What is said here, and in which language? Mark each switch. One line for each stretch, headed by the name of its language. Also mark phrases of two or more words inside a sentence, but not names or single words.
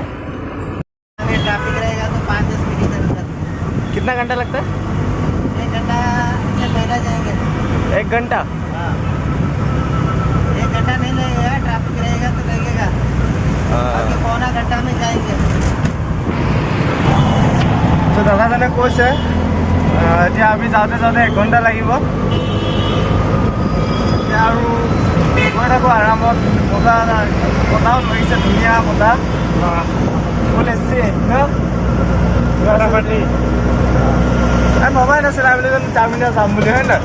Hindi: अगर ट्रैफिक रहेगा तो 5-10 मिनट इधर उधर। कितना घंटा लगता है? 1 घंटा से पहले जाएंगे। 1 घंटा? हाँ 1 घंटा नहीं लगेगा, ट्रैफिक रहेगा तो लगेगा। बाकी पौना घंटा में जाएंगे।
Assamese: তো দাদাজনে কৈছে এতিয়া আমি যাওঁতে যাওঁতে 1 ঘণ্টা লাগিব। এতিয়া আৰু গৈ থাকোঁ আৰামত। বতাহো ধৰিছে, ধুনীয়া বতাহ বোলে ভবাই নাছিলে আমি যেন চাৰমিনাৰ যাম বুলি, হয় নহয়?